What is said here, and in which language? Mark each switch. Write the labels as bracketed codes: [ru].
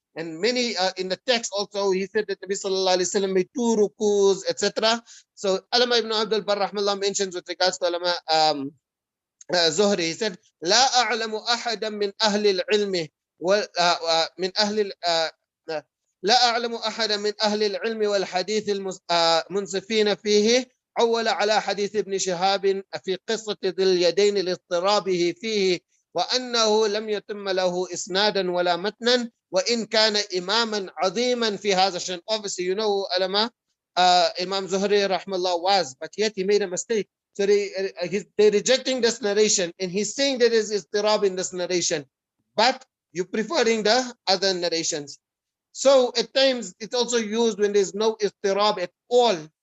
[en] And many in the text also, he said that Nabi sallallahu alayhi wa sallam made 2 rukus, etc. So Alama Ibn Abdul Barr rahmallah mentions with regards to Alama Zuhri, he said, [ar] لا أعلم أحدا من أهل العلم من أهل لا أعلم أحدا من أهل العلم والحديث المنصفين فيه عول على حديث ابن شهاب في قصة ذي اليدين لاضطرابه فيه وأنه لم يتم له إسنادا ولا متنا وإن كان إماما عظيما في هذا الشأن. [en] Obviously, you know, Imam Zuhri rahmallah was, but yet he made a mistake. So they're rejecting this narration, and he's saying there is Iḍṭirāb in this narration, but you're preferring the other narrations. So at times it's also used when there's no Iḍṭirāb at all.